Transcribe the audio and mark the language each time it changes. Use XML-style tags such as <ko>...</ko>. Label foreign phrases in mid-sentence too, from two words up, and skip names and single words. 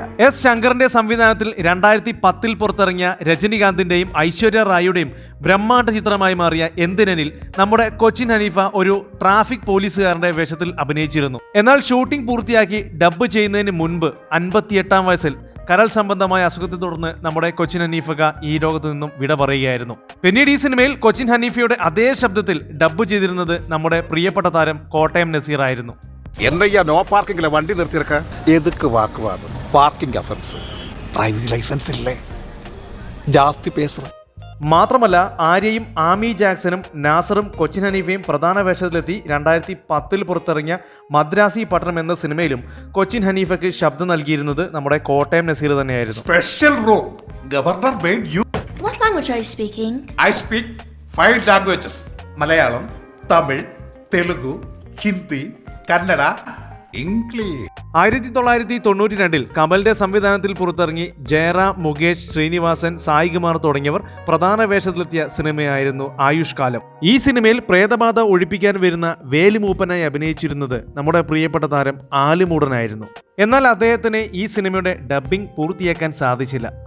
<ml>S ശങ്കറിന്റെ സംവിധാനത്തിൽ 2010 പുറത്തിറങ്ങിയ രജനികാന്തിന്റെയും ഐശ്വര്യ റായിയുടെയും ബ്രഹ്മാണ്ഡ ചിത്രമായി മാറിയ എന്തിനനിൽ നമ്മുടെ കൊച്ചിൻ ഹനീഫ ഒരു ട്രാഫിക് പോലീസുകാരന്റെ വേഷത്തിൽ അഭിനയിച്ചിരുന്നു. എന്നാൽ ഷൂട്ടിംഗ് പൂർത്തിയാക്കി ഡബ്ബ് ചെയ്യുന്നതിന് മുൻപ് 58ാം വയസ്സിൽ കരൾ സംബന്ധമായ അസുഖത്തെ തുടർന്ന് നമ്മുടെ കൊച്ചിൻ ഹനീഫക ഈ ലോകത്ത് നിന്നും വിട പറയുകയായിരുന്നു. പിന്നീട് ഈ സിനിമയിൽ കൊച്ചിൻ ഹനീഫയുടെ അതേ ശബ്ദത്തിൽ ഡബ്ബ് ചെയ്തിരുന്നത് നമ്മുടെ പ്രിയപ്പെട്ട താരം കോട്ടയം നസീർ ആയിരുന്നു.</ml> <ta>என்னையா</ta> <en>no parkingla</en> <ta>வண்டி நிறுத்திருக்க? எதுக்கு வாக்குவாதம்?</ta> <en>parking offence. driving licence</en> <ta>இல்லை. ஜாஸ்தி பேசுறேன்.</ta> <ml>മാത്രമല്ല ആര്യയും ആമി ജാക്സണും നാസറും കൊച്ചിൻ ഹനീഫയും പ്രധാന വേഷത്തിലെത്തി 2010 പുറത്തിറങ്ങിയ മദ്രാസി പട്ടണം എന്ന സിനിമയിലും കൊച്ചിൻ ഹനീഫയ്ക്ക് ശബ്ദം നൽകിയിരുന്നത് നമ്മുടെ കോട്ടയം നസീർ തന്നെയായിരുന്നു.</ml> <en>Special role. Governor made you. What language are you speaking? I speak 5 languages. Malayalam, Tamil, Telugu, Hindi, Kannada, English.</en> <ml>1992 കമലിന്റെ സംവിധാനത്തിൽ പുറത്തിറങ്ങി ജയറാം, മുകേഷ്, ശ്രീനിവാസൻ, സായികുമാർ തുടങ്ങിയവർ പ്രധാന വേഷത്തിലെത്തിയ സിനിമയായിരുന്നു ആയുഷ്കാലം. ഈ സിനിമയിൽ പ്രേതബാധ ഒഴിപ്പിക്കാൻ വരുന്ന വേലുമൂപ്പനായി അഭിനയിച്ചിരുന്നത് നമ്മുടെ പ്രിയപ്പെട്ട താരം ആലുമൂടനായിരുന്നു. എന്നാൽ അദ്ദേഹത്തിന് ഈ സിനിമയുടെ ഡബ്ബിംഗ് പൂർത്തിയാക്കാൻ സാധിച്ചില്ല.</ml>